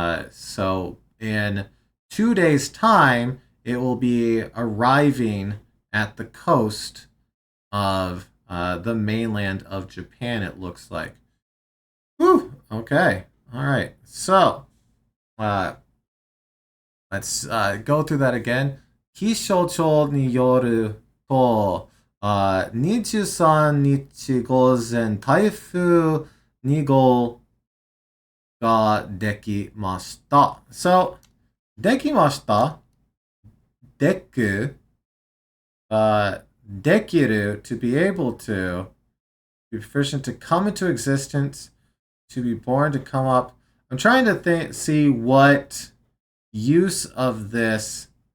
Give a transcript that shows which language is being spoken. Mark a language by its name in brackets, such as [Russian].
[English] So in 2 days' time, it will be arriving at the coast of the mainland of Japan, it looks like. Whew, okay. All right. So let's go through that again. [Japanese] Kishocho ni yoru to 23日午前、台風2号ができました。 So, できました。でく、できる [English] to be able to, be proficient to come into existence, to be born to come up. I'm trying to see what use of this